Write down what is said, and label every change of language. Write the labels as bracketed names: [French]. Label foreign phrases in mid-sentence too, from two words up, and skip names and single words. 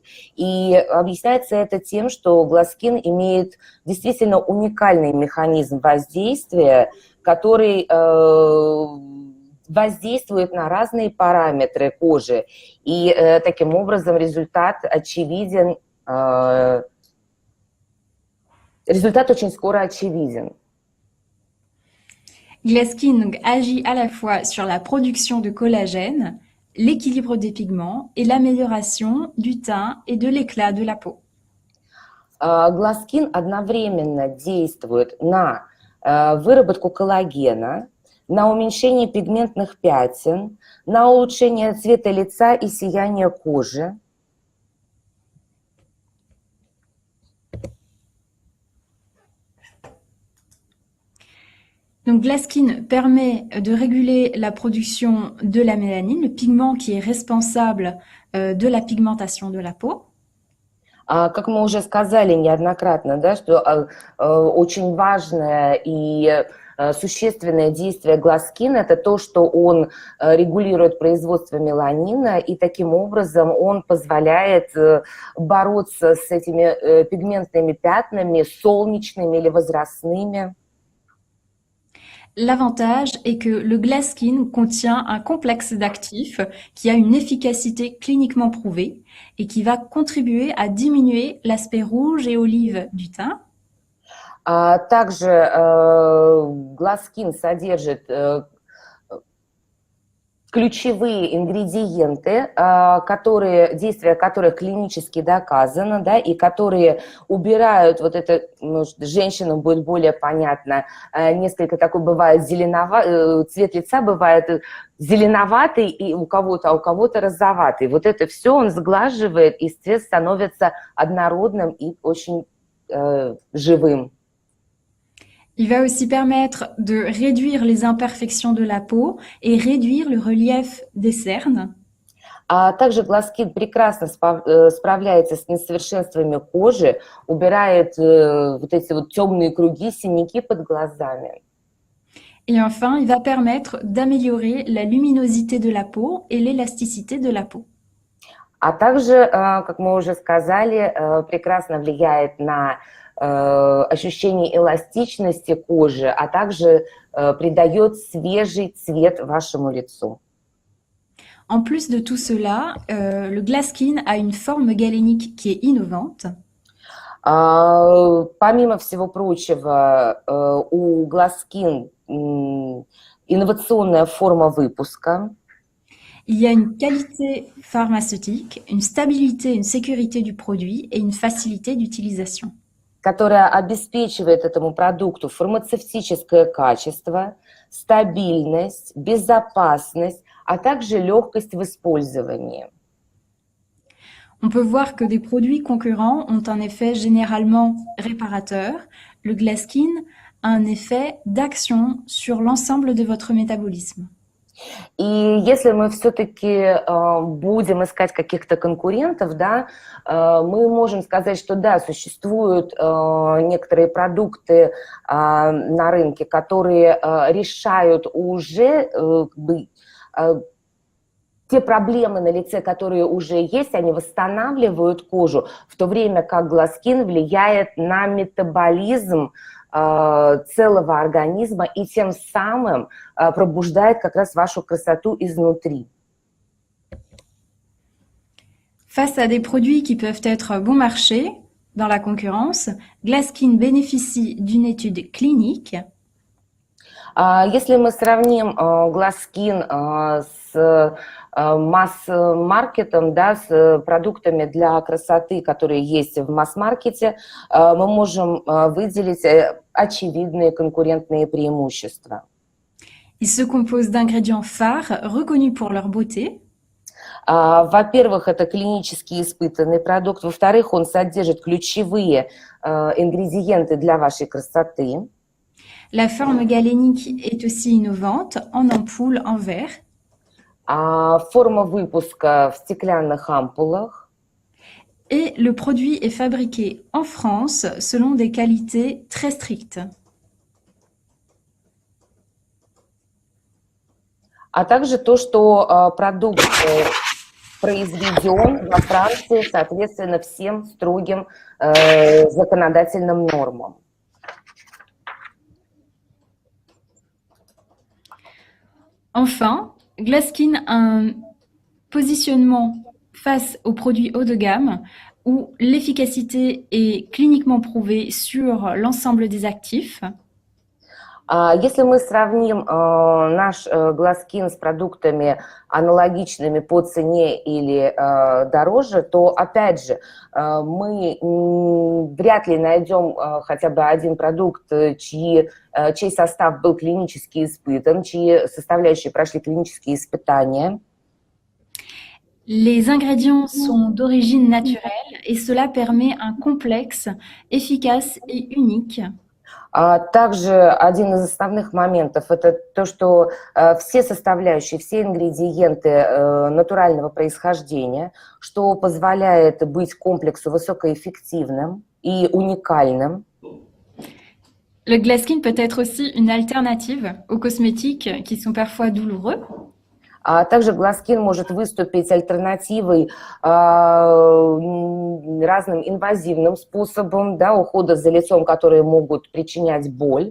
[Russian] И объясняется это тем, что Glasskin имеет действительно уникальный механизм воздействия, который воздействует на разные параметры кожи. И таким образом результат очевиден, результат очень скоро очевиден. [French] Glasskin donc, agit à la fois sur la production de collagène, l'équilibre des pigments et l'amélioration du teint et de l'éclat de la peau. [Russian] Glasskin одновременно действует на выработку коллагена, на уменьшение пигментных пятен, на улучшение цвета лица и сияния кожи. [French] Donc, Glasskin permet de réguler la production de la mélanine, le pigment qui est responsable de la pigmentation de la peau. [Russian] Как мы уже сказали неоднократно, да, что очень важное и существенное действие Glasskin – это то, что он регулирует производство меланина, и таким образом он позволяет бороться с этими пигментными пятнами, солнечными или возрастными. [French] L'avantage est que le Glasskin contient un complexe d'actifs qui a une efficacité cliniquement prouvée et qui va contribuer à diminuer l'aspect rouge et olive du teint. [Russian] Также Glasskin содержит ключевые ингредиенты, действия которых клинически доказано, да, и которые убирают вот это, может, женщинам будет более понятно, несколько такой бывает цвет лица бывает зеленоватый и у кого-то, а у кого-то розоватый. Вот это все он сглаживает, и цвет становится однородным и очень живым. [French] Il va aussi permettre de réduire les imperfections de la peau et réduire le relief des cernes. [Russian] Также Glasskin прекрасно справляется с несовершенствами кожи, убирает вот эти вот темные круги, синяки под глазами. [French] Et enfin, il va permettre d'améliorer la luminosité de la peau et l'élasticité de la peau. [Russian] А также, как мы уже сказали, прекрасно влияет на ощущение эластичности кожи, а также придает свежий цвет вашему лицу. [French] En plus de tout cela, le Glasskin a une forme galénique qui est innovante. [Russian] Помимо всего prочего, у Glasskin инновационная форма выпуска. [French] Il y a une qualité pharmaceutique, une stabilité, une sécurité du produit et une facilité d'utilisation. [Russian] Которая обеспечивает этому продукту фармацевтическое качество, стабильность, безопасность, а также легкость в использовании. [French] On peut voir que des produits concurrents ont un effet généralement réparateur. Le Glaskin a un effet d'action sur l'ensemble de votre métabolisme. [Russian] И если мы все-таки будем искать каких-то конкурентов, да, мы можем сказать, что да, существуют некоторые продукты на рынке, которые решают уже как бы, те проблемы на лице, которые уже есть, они восстанавливают кожу, в то время как Glaskin влияет на метаболизм целого организма и тем самым пробуждает как раз вашу красоту изнутри. [French] Face à des produits qui peuvent être bon marché dans la concurrence, Glaskin bénéficie d'une étude clinique. [Russian] Если мы сравним Glaskin с масс-маркетом, да, с продуктами для красоты, которые есть в масс-маркете, мы можем выделить очевидные конкурентные преимущества. [French] Il se compose d'ingrédients phares reconnus pour leur beauté. [Russian] Во-первых, это клинически испытанный продукт. Во-вторых, он содержит ключевые ингредиенты для вашей красоты. [French] La forme galénique est aussi innovante, en ampoule, en verre. [Russian] Форма выпуска в стеклянных ампулах. [French] Et le produit est fabriqué en France selon des qualités très strictes. [Russian] А также то, что продукт произведен во Франции, соответственно, всем строгим законодательным нормам. [French] Enfin, Glaskin a un positionnement face aux produits haut de gamme où l'efficacité est cliniquement prouvée sur l'ensemble des actifs. [Russian] Если мы сравним наш Glaskin с продуктами аналогичными по цене или дороже, то, опять же, мы вряд ли найдем хотя бы один продукт, чей состав был клинически испытан, чьи составляющие прошли клинические испытания. [French] Les ingrédients sont d'origine naturelle et cela permet un complexe efficace et unique. [Russian] Также один из основных моментов – это то, что все составляющие, все ингредиенты натурального происхождения, что позволяет быть комплексу высокоэффективным и уникальным. [French] Le Glaskin peut être aussi une alternative aux cosmétiques qui sont parfois douloureux. [Russian] Также Glaskin может выступить альтернативой разным инвазивным способам, да, ухода за лицом, которые могут причинять боль.